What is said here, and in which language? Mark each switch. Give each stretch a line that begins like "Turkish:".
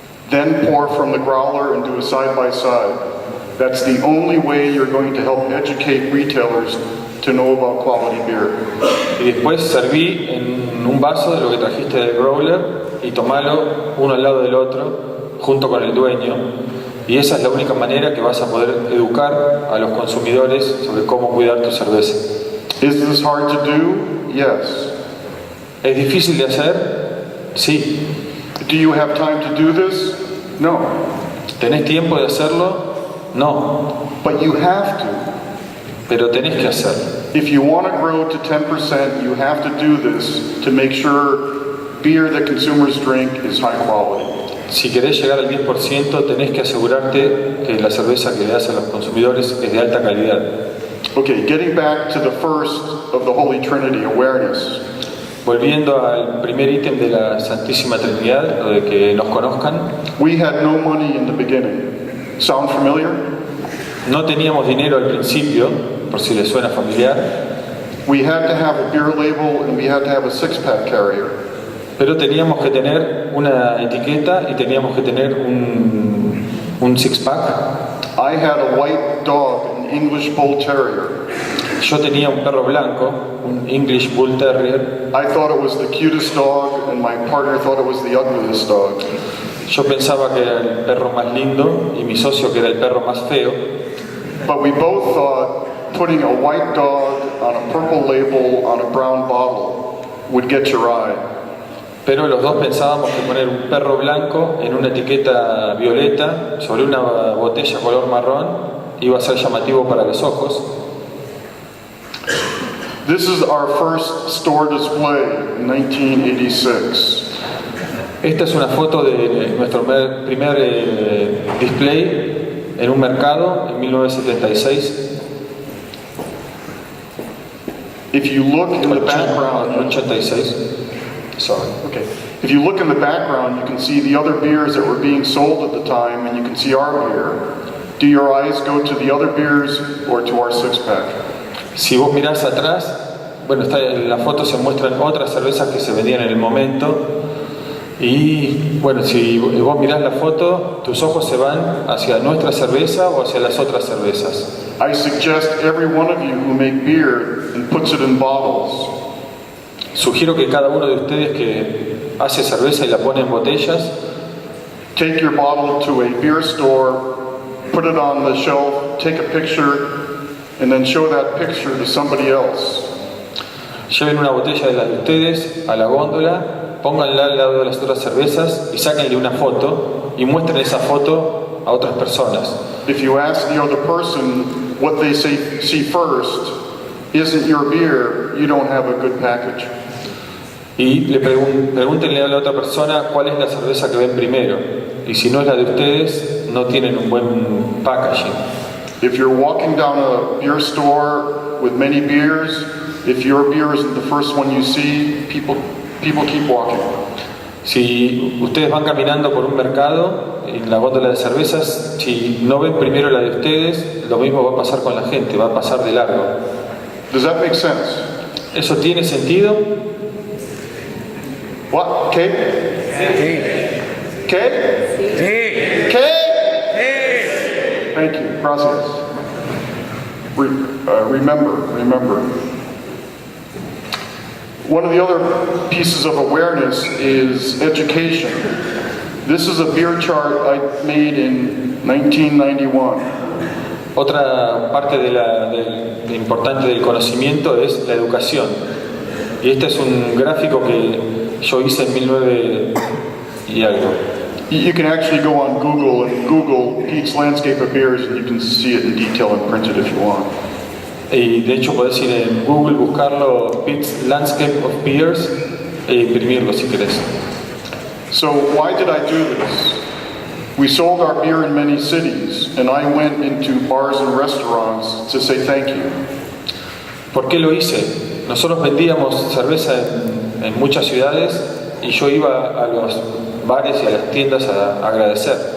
English: Then pour from the growler and do a side-by-side. That's the only way you're going to help educate retailers to know about quality beer.
Spanish: Y después serví en un vaso de lo que trajiste del growler y tomalo uno al lado del otro junto con el dueño. Y esa es la única manera que vas a poder educar a los consumidores sobre cómo cuidar tu cerveza.
English: Is this hard to do? Yes.
Spanish: ¿Es difícil de hacer? Sí.
English: Do you have time to do this? No.
Spanish: ¿Tenés tiempo de hacerlo? No.
English: But you have to.
Spanish: Pero tenés que hacerlo.
English: If you want to grow to 10%, you have to do this to make sure beer that consumers drink is high quality.
Spanish: Si querés llegar al 10%, tenés que asegurarte que la cerveza que le das a los consumidores es de alta calidad.
English: Okay, getting back to the first of the Holy Trinity, awareness.
Spanish: Volviendo al primer ítem de la Santísima Trinidad, lo de que nos conozcan.
English: We had no money in the beginning. Sound familiar?
Spanish: No teníamos dinero al principio, por si les suena familiar.
English: We had to have a beer label and we had to have a 6-pack carrier.
Spanish: Pero teníamos que tener una etiqueta y teníamos que tener un 6-pack.
English: I had a white dog, an English Bull Terrier.
Spanish: Yo tenía un perro blanco, un English Bull Terrier.
English: I thought it was the cutest dog and my partner thought it was the ugliest dog.
Spanish: Yo pensaba que era el perro más lindo y mi socio que era el perro más feo.
English: But we both thought putting a white dog on a purple label on a brown bottle would get your eye.
Spanish: Pero los dos pensábamos que poner un perro blanco en una etiqueta violeta sobre una botella color marrón iba a ser llamativo para los ojos.
English: This is our first store display in 1986.
Spanish: Esta es una foto de nuestro primer display en un mercado en 1976.
English: If you look in the background, 86. Sorry. okay. If you look in the background, you can see the other beers that were being sold at the time, and you can see our beer. Do your eyes go to the other beers or to our six-pack?
Spanish: Si vos mirás atrás, bueno, en la foto se muestran otras cervezas que se vendían en el momento. Y bueno, si vos mirás la foto, tus ojos se van hacia nuestra cerveza o hacia las otras cervezas.
English: I suggest every one of you who make beer and puts it in bottles,
Spanish: Sugiero que cada uno de ustedes que hace cerveza y la pone en botellas,
English: take your bottle to a beer store, put it on the shelf, take a picture, and then show that picture to somebody else.
Spanish: lleven una botella de la de ustedes a la góndola, pónganla al lado de las otras cervezas y sáquenle una foto y muestren esa foto a otras personas.
English: If you ask the other person what they see first isn't your beer, you don't have a good package.
Spanish: Y pregúntenle a la otra persona cuál es la cerveza que ven primero. Y si no es la de ustedes, no tienen un buen packaging.
English: If you're walking down a beer store with many beers, if your beer isn't the first one you see, people keep walking.
Spanish: Si ustedes van caminando por un mercado, en la góndola de cervezas, si no ven primero la de ustedes, lo mismo va a pasar con la gente, va a pasar de largo.
English: Does that make sense?
Spanish: ¿Eso tiene sentido?
English: What?
Spanish: ¿Qué? ¿Qué? ¿Qué?
English: Thank you.
Spanish: Gracias.
English: Remember. One of the other pieces of awareness is education. This is a beer chart I made in 1991.
Spanish: Otra parte de importante del conocimiento es la educación. Y este es un gráfico que yo hice en 1900 y algo.
English: You can actually go on Google and Google Pete's Landscape of Beers and you can see it in detail and print it if you want.
Spanish: Y de hecho podés ir en Google, buscarlo, Pete's Landscape of Beers, e imprimirlo si querés.
English: So why did I do this? We sold our beer in many cities, and I went into bars and restaurants to say thank you.
Spanish: ¿Por qué lo hice? Nosotros vendíamos cerveza en muchas ciudades y yo iba a los bares y a las tiendas a agradecer.